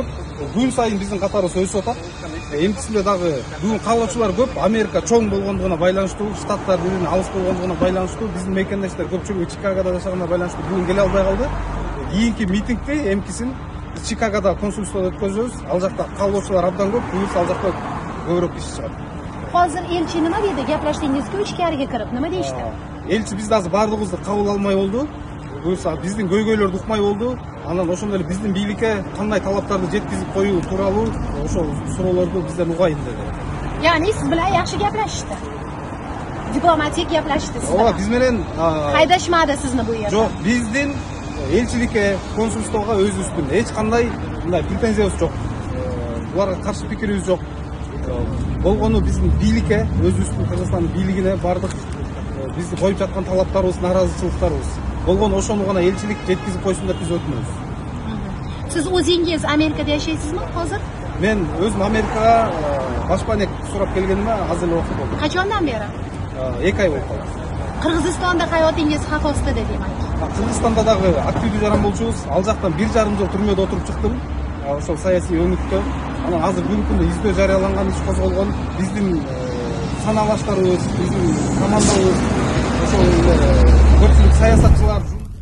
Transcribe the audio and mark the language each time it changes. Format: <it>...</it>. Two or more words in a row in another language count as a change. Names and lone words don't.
<ky>Күн сайын биздин катарыбыз өсүп атат. Эмтисинде дагы бүгүн каалоочулар көп. Америка чоң болгондугуна байланыштуу, штаттар бири бирине алыс болгондугуна байланыштуу, биздин мекендештер көпчүлүгү Чикагода жашаганына байланыштуу бүгүн келе албай калды. Кийинки митингди эмкисин Чикагода консулствода өткөзөбүз. Ал жакта каалоочулар абдан көп, буюрса ал жакта көбүрөөк киши чыгат.</ky> <uz>Hozir elchi nima dedi? Gaplashdingizku ichkariga kirib, nima deyishdi?</uz> <ky>Elchi bizdi азыр баардыгыбызды кабыл алмай болду. Буюрса биздин көйгөйлөрдү укмай болду. Анан ошондой эле биздин бийликке кандай талаптарды жеткизип коюу тууралуу ошол суроолорду бизден угайын деди.</ky> <uz>Ya'ni siz bilan yaxshi gaplashishdi. Diplomatik gaplashishdi siz.</uz> <ky>Ооба, биз менен</ky> <uz>haydashmadi sizni bu yerda.</uz> <ky>Жок, биздин элчиликке, консулствого өзүбүздүн эч кандай мындай претензиябыз жок. Буларга каршы пикирибиз жок. Болгону биздин бийликке, өзүбүздүн Кыргызстандын бийлигине бардык бизди коюп жаткан талаптарыбыз, нааразычылыктарыбыз. Болгону ошону гана элчилик жеткизип койсун деп биз өтүнөбүз.</ky> <uz>Siz o'zingiz Amerikada yashaysizmi hozir?</uz> <ky>Men өзүм Америкага башпанек сурап келгениме аз эле убакыт болду.</ky> <uz>Qachondan beri?</uz> <ky>2 ай болуп калды.</ky> <uz>Qirg'izistonda hayotingiz xavf ostida demak.</uz> <ky>Кыргызстанда дагы активдүү жаран болчубуз. Ал жактан 1,5 жыл түрмөдө отуруп чыктым. Ошол саясий өнүктө. Анан азыр бүгүнкү күндө издөө жарыяланган, иш козголгон. Биздин санаалаштарыбыз, биздин командабыз ошол эле көпчүлүк саясатчылар</ky>